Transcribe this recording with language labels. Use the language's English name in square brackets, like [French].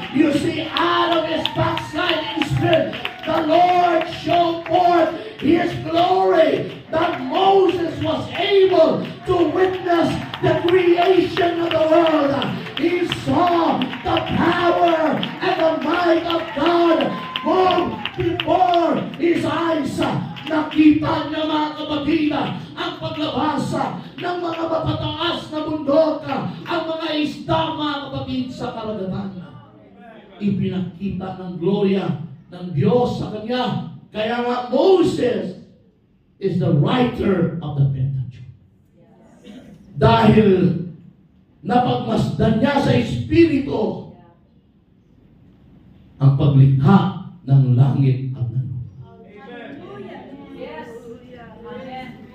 [English] You see, out of His backsliding spirit, the Lord showed forth His glory, that Moses was able to witness the creation of the world. He saw the power and the might of God move before his eyes. [Filipino] Nakita niya mga kapatid ang paglabas ng mga mapataas na bundok, ang mga isda mga kapatid sa karagatan. Ipinakita ng gloria ng Diyos sa kanya. Kaya nga [English] Moses is the writer of the Pentateuch. [Filipino] Dahil napagmasdan niya sa Espiritu ang paglikha ng langit at ng lupa. [English] Yes. Amen.